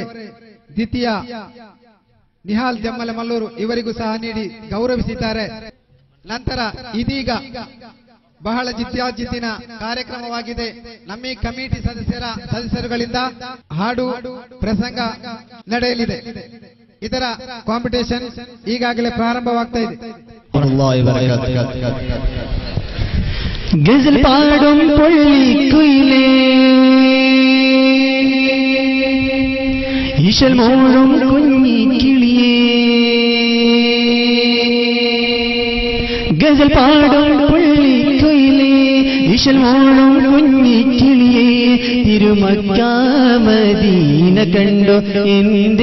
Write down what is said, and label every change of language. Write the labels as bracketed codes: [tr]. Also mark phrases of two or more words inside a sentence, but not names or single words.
[kn] ದ್ವಿತೀಯ ನಿಹಾಲ್ ದೆಮ್ಮಲೆ ಮಲ್ಲೂರು ಇವರಿಗೂ ಸಹ ನೀಡಿ ಗೌರವಿಸಿದ್ದಾರೆ. ನಂತರ ಇದೀಗ ಬಹಳ ಜಿದ್ದಿನ ಕಾರ್ಯಕ್ರಮವಾಗಿದೆ. ನಮ್ಮ ಕಮಿಟಿ ಸದಸ್ಯರುಗಳಿಂದ ಹಾಡು ಪ್ರಸಂಗ ನಡೆಯಲಿದೆ. ಇದರ ಕಾಂಪಿಟೇಷನ್ ಈಗಾಗಲೇ ಪ್ರಾರಂಭವಾಗ್ತಾ ಇದೆ. [ml] ഗസൽ പാടും പൊള്ളിക്കുയിലേ ഈശൽ മോഴും കുഞ്ഞിക്കിളിയേ ഗസൽ പാടും പൊള്ളിക്കുയിലേ ഈശൽ മോഴും കുഞ്ഞിക്കിളിയേ തിരുമക്ക മദീന കണ്ടോ എന്റെ